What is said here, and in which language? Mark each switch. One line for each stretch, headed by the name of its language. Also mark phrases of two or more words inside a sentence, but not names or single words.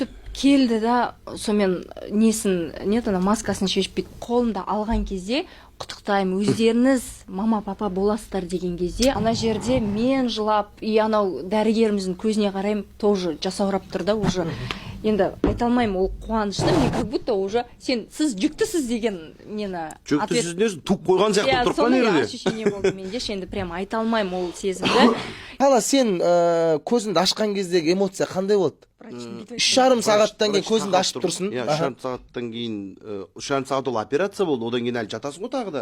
Kazakh: Сөйтіп келді да, сонымен маскасын шешіп бүйтіп қолымда алған кезде, құттықтаймын, өздеріңіз мама папа боласыздар деген кезде, ана жерде мен жылап, и анау дәрігеріміздің көзіне қараймын, тоже жасаурап тұр да уже. Енді айта алмаймын, ол қуанышты, мен
Russian: как будто уже
Kazakh: сіз жүктісіз деген мені жүктісіз несін туып қойған сияқты тұрып қана ерде. Ощущение болды менде, енді прямо айта алмаймын ол сезімді. Ала сен көзіңді ашқан кездегі эмоция қандай болды? 3,5 сағаттан кейін көзіңді ашып тұрсын. 3,5 сағаттан кейін 3,5 сағат ол операция болды, одан кейін әлі жатасың ғой тағы да.